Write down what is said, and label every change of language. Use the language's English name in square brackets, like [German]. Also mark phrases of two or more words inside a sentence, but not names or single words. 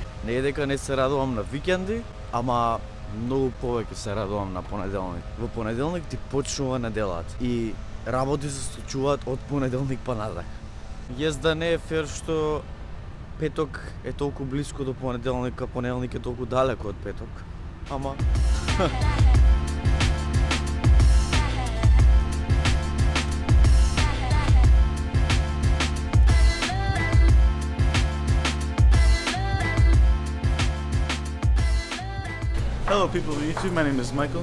[Macedonian] Не е дека не се радувам на викенди, ама многу повеќе се радувам на понеделник. Во понеделник ти почнува неделата и работи се случуваат од понеделник па надале. Језда не е фер што петок е толку блиско до понеделника, понеделник е толку далеко од петок. Ама [English] Hello people of YouTube, my name is Michael.